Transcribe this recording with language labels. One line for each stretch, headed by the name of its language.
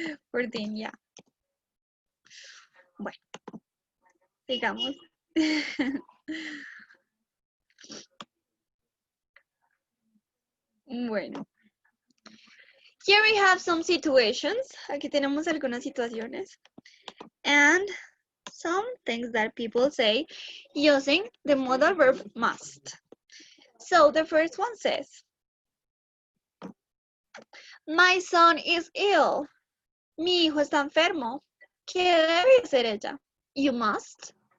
Spanish: Por fin, ya. Bueno, sigamos. Bueno.
English: Here we have some situations.
Spanish: Aquí tenemos algunas situaciones.
English: And some things that people say using the modal verb must. So the first one says, my son is ill.
Spanish: Mi hijo está enfermo. ¿Qué debe hacer ella?
English: You must.